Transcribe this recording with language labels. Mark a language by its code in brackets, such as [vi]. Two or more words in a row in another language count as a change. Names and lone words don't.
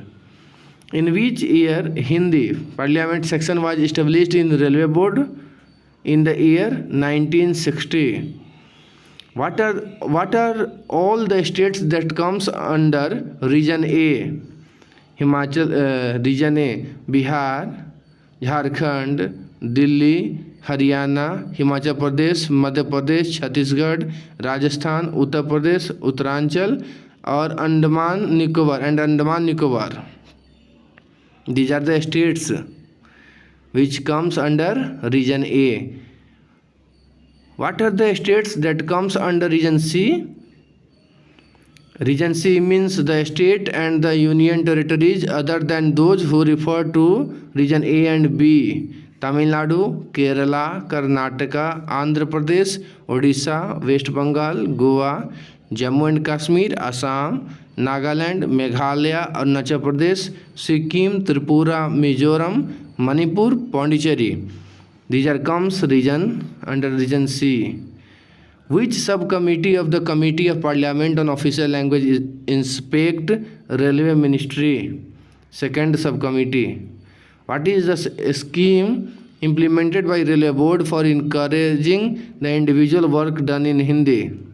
[en] In which year Hindi Parliament section was established in Railway Board? In the year 1960. What are all the states that comes under Region A? Region A: Bihar, Jharkhand, Delhi, Haryana, Himachal Pradesh, Madhya Pradesh, Chhattisgarh, Rajasthan, Uttar Pradesh, Uttaranchal, or Andaman Nicobar. These are the states which comes under Region A. What are the states that comes under Region C? Region C means the state and the union territories other than those who refer to Region A and B. Tamil Nadu, Kerala, Karnataka, Andhra Pradesh, Odisha, West Bengal, Goa, Jammu and Kashmir, Assam, Nagaland, Meghalaya, Arunachal Pradesh, Sikkim, Tripura, Mizoram, Manipur, Pondicherry. These are comes region under Region C. Which subcommittee of the Committee of Parliament on Official Language inspect Railway Ministry? Second subcommittee. What is the scheme implemented by Railway Board for encouraging the individual work done in Hindi?